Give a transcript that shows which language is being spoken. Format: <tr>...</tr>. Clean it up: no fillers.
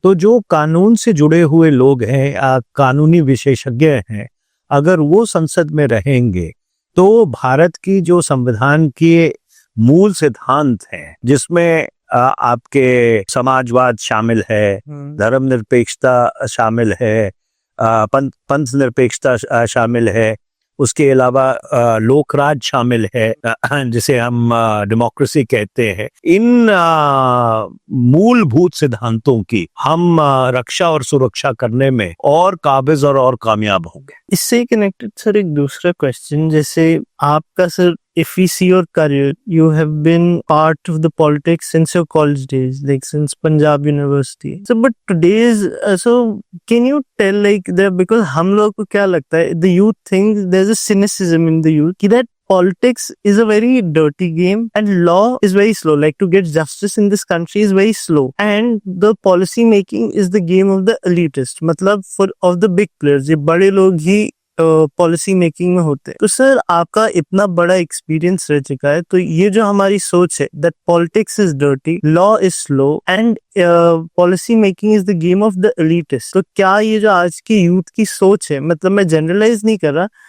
<hi>तो जो कानून से जुड़े हुए लोग हैं, कानूनी विशेषज्ञ हैं, अगर वो संसद में रहेंगे तो भारत की जो संविधान के मूल सिद्धांत हैं, जिसमें आपके समाजवाद शामिल है, धर्मनिरपेक्षता शामिल है, पंथ निरपेक्षता शामिल है, उसके अलावा लोकराज शामिल है, जिसे हम डेमोक्रेसी कहते हैं। इन मूलभूत सिद्धांतों की हम रक्षा और सुरक्षा करने में और काबिज और कामयाब होंगे। इससे कनेक्टेड सर एक दूसरा क्वेश्चन, जैसे आपका sir,</hi> <en>if we see your career, you have been part of the politics since your college days, like since Punjab University. So, but today's, so can you tell like that, because</en> <hi>हम लोग को क्या लगता है,</hi> <en>the youth thinks there's a cynicism in the youth, कि that politics is a very dirty game and law is very slow. Like to get justice in this country is very slow, and the policy making is the game of the elitist.</en> <hi>मतलब</hi> <en>for of the big players,</en> <hi>ये बड़े लोग ही policy making में होते हैं। तो sir आपका इतना बड़ा एक्सपीरियंस रह चुका है, तो ये जो हमारी सोच है</hi> <en>that politics is dirty, law is slow and policy making is the game of the elitist,</en> <hi>तो क्या ये जो आज की यूथ की सोच है, मतलब मैं जनरलाइज नहीं कर रहा,</hi>